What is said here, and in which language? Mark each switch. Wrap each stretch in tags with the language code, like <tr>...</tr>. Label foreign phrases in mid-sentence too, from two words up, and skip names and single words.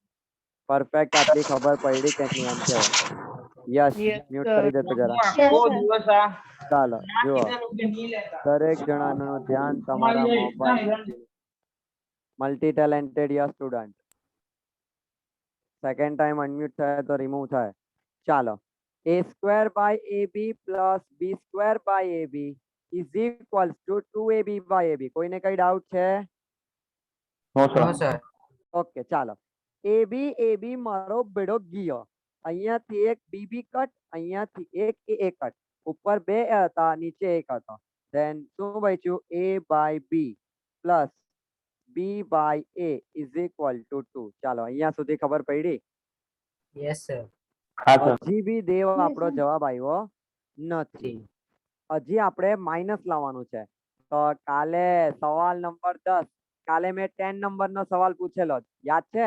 <gu>પરફેક્ટ. આટલી ખબર પડી કે નિયમ કેવો? યસ,</gu> <en>Yes,</en> <gu>મ્યુટ</gu> <en>sir.</en> <gu>કરી દેતો જરા.</gu> <en>Yes, sir.</en> <gu>ચાલો જુઓ, દરેક જણાનું ધ્યાન તમારા મોબાઈલ.</gu> <en>multi talented yes student.</en> <gu>સેકન્ડ ટાઈમ અનમ્યુટ થાય તો રિમૂવ થાય. ચાલો,</gu> <en>a square by ab plus b square by ab is equals to 2ab by ab.</en> <gu>કોઈને કઈ ડાઉટ છે?</gu> <en>No, sir. no sir</en> <gu>ઓકે, ચાલો. ab મારો બેડો ગયો. અહીંયાથી એક bb કટ, અહીંયાથી એક a કટ. ઉપર 2 હતા, નીચે 1 હતો. ધેન શું બચ્યું?</gu> <en>a by b પ્લસ b by a is equal to 2.</en> <gu>ચાલો, અહીંયા સુધી ખબર પડી?</gu> <en>yes sir</en> <gu>હા sir. હજી બી દેવ</gu> <en>Yes,</en> <gu>આપણો</gu> <en>sir.</en> <gu>જવાબ આવ્યો નથી. હજી આપણે માઇનસ લાવવાનું છે. તો કાલે સવાલ નંબર 10, કાલે મેં 10 નંબરનો સવાલ પૂછેલો, યાદ છે?</gu>